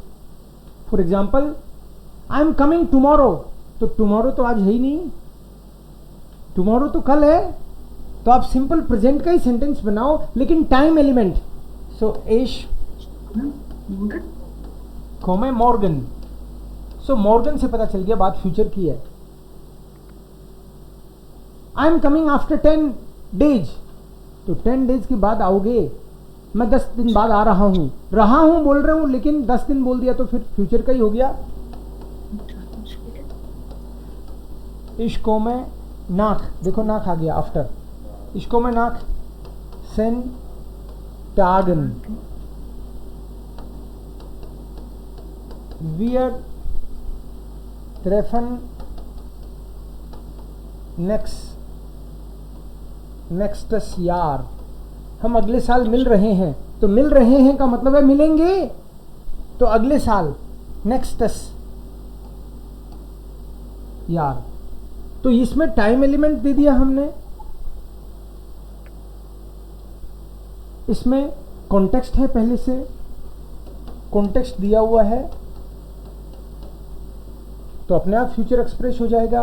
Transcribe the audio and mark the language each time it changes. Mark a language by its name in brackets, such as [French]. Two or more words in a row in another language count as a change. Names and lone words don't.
[English] for example, I am coming tomorrow, [Hindi] तो टुमारो तो आज है ही नहीं, टुमारो तो कल है, तो आप [English] simple present [Hindi] का ही सेंटेंस बनाओ लेकिन [English] time element. [Hindi] सो [German] ich komme morgen, [Hindi] सो मॉर्गन से पता चल गया बात फ्यूचर की है। [English] I am coming after 10 days, [Hindi] तो 10 days के बाद आओगे, मैं 10 दिन बाद आ रहा हूं बोल रहे हूं, लेकिन 10 दिन बोल दिया तो फिर फ्यूचर का ही हो गया। [German] ich komme nach, देखो नाक [Hindi] आ गया [German] आफ्टर, ich komme nach zehn Tagen, wir treffen nächstes Jahr, [Hindi] हम अगले साल मिल रहे हैं। तो मिल रहे हैं का मतलब है मिलेंगे, तो अगले साल [German] nächstes Jahr. [Hindi] तो इसमें टाइम एलिमेंट दे दिया हमने, इसमें कॉन्टेक्स्ट है, पहले से कॉन्टेक्स्ट दिया हुआ है, तो अपने आप फ्यूचर एक्सप्रेस हो जाएगा।